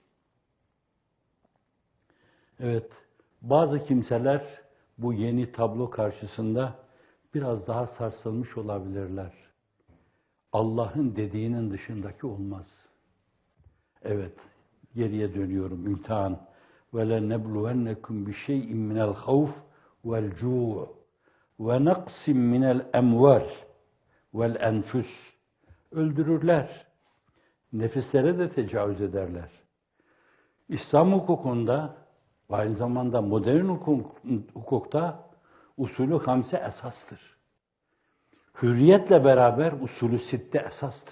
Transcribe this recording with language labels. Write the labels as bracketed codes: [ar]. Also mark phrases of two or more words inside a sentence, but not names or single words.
[tr] Evet, bazı kimseler bu yeni tablo karşısında biraz daha sarsılmış olabilirler. Allah'ın dediğinin dışındaki olmaz. Evet, geriye dönüyorum, imtihan. [ar] وَلَنَبْلُوَنَّكُمْ بِشَيْءٍ مِنَ الْخَوْفِ وَالْجُوعِ وَنَقْسٍ مِنَ الْاَمْوَالِ وَالْاَنْفُسِ [tr] Öldürürler. Nefislere de tecavüz ederler. İslam hukukunda ve aynı zamanda modern hukukta usulü hamse esastır. Hürriyetle beraber usulü sitte esastır.